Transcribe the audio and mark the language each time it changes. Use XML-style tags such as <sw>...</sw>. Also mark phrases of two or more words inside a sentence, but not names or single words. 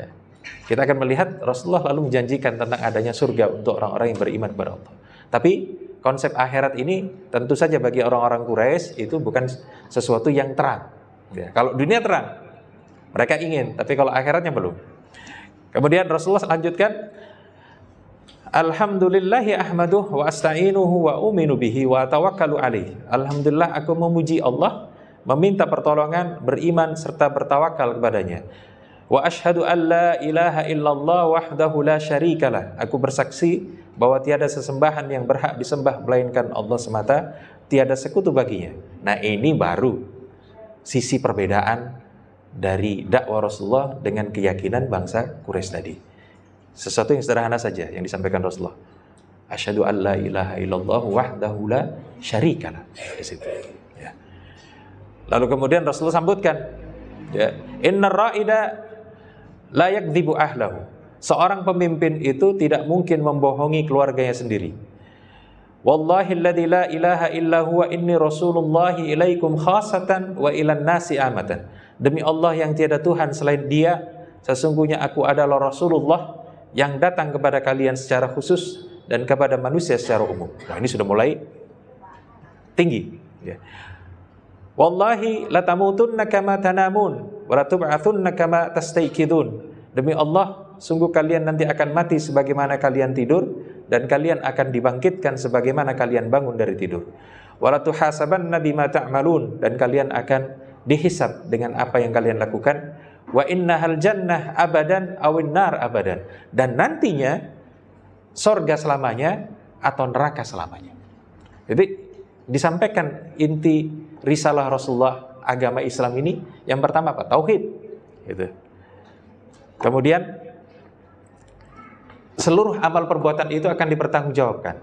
<id>Kita akan melihat Rasulullah lalu menjanjikan tentang adanya surga untuk orang-orang yang beriman kepada Allah. Tapi konsep akhirat ini tentu saja bagi orang-orang Quraisy itu bukan sesuatu yang terang. Ya. Kalau dunia terang, mereka ingin, tapi kalau akhiratnya belum. Kemudian Rasulullah lanjutkan,</id> <ar>الحمد لله أحمده وأستعينه وأومن به وأتوكل عليه.</ar> <id>Alhamdulillah, aku memuji Allah, meminta pertolongan, beriman serta bertawakal kepadanya.</id> <ar>وأشهد أن لا إله إلا الله وحده لا شريك له.</ar> <id>Aku bersaksi bahwa tiada sesembahan yang berhak disembah melainkan Allah semata, tiada sekutu baginya. Nah, ini baru sisi perbedaan dari dakwah Rasulullah dengan keyakinan bangsa Quraisy tadi. Sesuatu yang sederhana saja yang disampaikan Rasulullah.</id> <ar>أشهد أن لا إله إلا الله وحده لا شريك له.</ar> <id>Di situ. Ya. Lalu kemudian Rasulullah sambutkan, ya,</id> <ar>إن الرائد لا يكذب أهله.</ar> <id>Seorang pemimpin itu tidak mungkin membohongi keluarganya sendiri.</id> <ar>والله الذي لا إله إلا هو إني رسول الله إليكم خاصة وإلى الناس عامة.</ar> <id>Demi Allah yang tiada Tuhan selain Dia, sesungguhnya aku adalah Rasulullah yang datang kepada kalian secara khusus dan kepada manusia secara umum. Nah, ini sudah mulai tinggi. Ya.</id> <ar>والله لتموتن كما تنامون ولتبعثن كما تستيقظون.</ar> <id>Demi Allah, sungguh kalian nanti akan mati sebagaimana kalian tidur, dan kalian akan dibangkitkan sebagaimana kalian bangun dari tidur.</id> <ar>ولتحاسبن بما تعملون,</ar> <id>dan kalian akan dihisab dengan apa yang kalian lakukan.</id> <ar>وإنها الجنة أبدا أو النار أبدا,</ar> <id>dan nantinya sorga selamanya atau neraka selamanya. Jadi disampaikan inti risalah Rasulullah, agama Islam ini yang pertama apa? Tauhid. Gitu. Kemudian seluruh amal perbuatan itu akan dipertanggungjawabkan.</id>